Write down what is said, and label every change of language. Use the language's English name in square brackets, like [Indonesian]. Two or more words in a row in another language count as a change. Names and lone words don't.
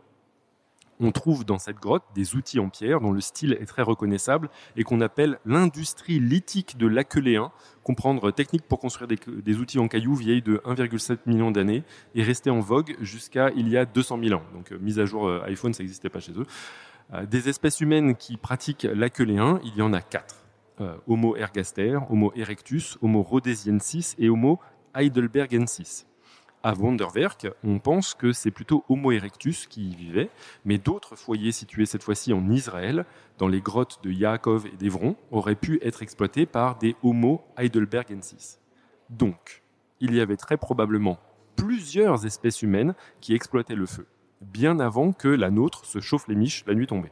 [French] On trouve dans cette grotte des outils en pierre dont le style est très reconnaissable et qu'on appelle l'industrie lithique de l'Aqueléen, comprendre technique pour construire des outils en cailloux vieilles de 1,7 million d'années et rester en vogue jusqu'à il y a 200 000 ans. Donc mise à jour iPhone, ça n'existait pas chez eux. Des espèces humaines qui pratiquent l'Aqueléen, il y en a 4. Homo ergaster, Homo erectus, Homo rhodesiensis et Homo heidelbergensis. À Vonderwerk, on pense que c'est plutôt Homo erectus qui y vivait, mais d'autres foyers situés cette fois-ci en Israël, dans les grottes de Yaakov et d'Hébron, auraient pu être exploités par des Homo heidelbergensis. Donc, il y avait très probablement plusieurs espèces humaines qui exploitaient le feu, bien avant que la nôtre se chauffe les miches la nuit tombée.